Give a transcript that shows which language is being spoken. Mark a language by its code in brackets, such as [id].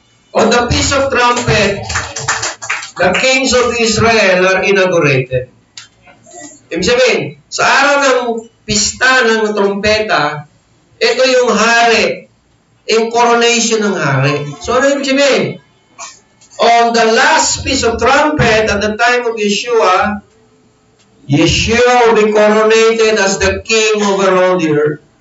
[en] On the Feast of Trumpet, the kings of Israel are inaugurated. [tl] Ibig sabihin, sa araw ng pista ng trompeta, ito yung hari, yung coronation ng hari. So, ano ibig sabihin? [en] On the last Feast of Trumpet, at the time of Yeshua, Yeshua will be coronated as the king over all the earth.